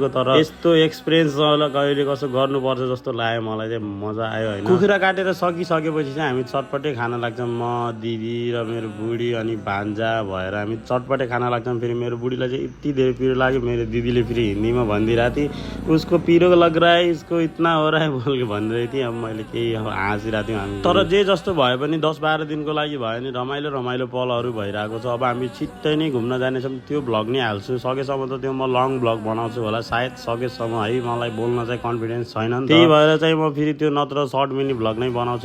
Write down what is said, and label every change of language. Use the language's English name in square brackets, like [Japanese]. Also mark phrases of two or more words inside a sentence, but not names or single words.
[Nepali] तर यस्तो एक्सपिरियन्स कहिले कसो गर्नुपर्छ जस्तो लाग्यो मलाई चाहिँ, मजा आयो होइन। कुखुरा काटेर सकिसकेपछि चाहिँ हामी चटपटे खान लाग्छौँ। म, दिदी र मेरो बुढी अनि भान्जा भएर हामी चटपटे खान लाग्छौँ। फेरि मेरो बुढीलाई चाहिँ यति धेरै पिरो लाग्यो। मेरो दिदीले फेरि हिन्दीमा भनिदिरहेको थिएँ, [Hindi] उसको पिरो लग रहा है, इसको इतना हो रहा है बोल के [Nepali] भनिरहेको थिएँ। अब मैले केही हाँसिरहेको थियौँ हामी। तर जे जस्तो भए पनि 10-12 दिनको लागि भयो नि रमाइलो रमाइलो पलहरू भइरहेको छ। अब हामी छिट्टै नै घुम्न जानेछौँ, त्यो भ्लग नै हाल्छु। सकेसम्म त त्यो म लङ भ्लग बनाउँछु होला सायद, सकेसम्म है। मलाई बोल्न चाहिँ कन्फिडेन्स छैन नि त, त्यही भएर चाहिँ म फेरि त्यो नत्र सर्ट मिनी भ्लग नै बनाउँछु।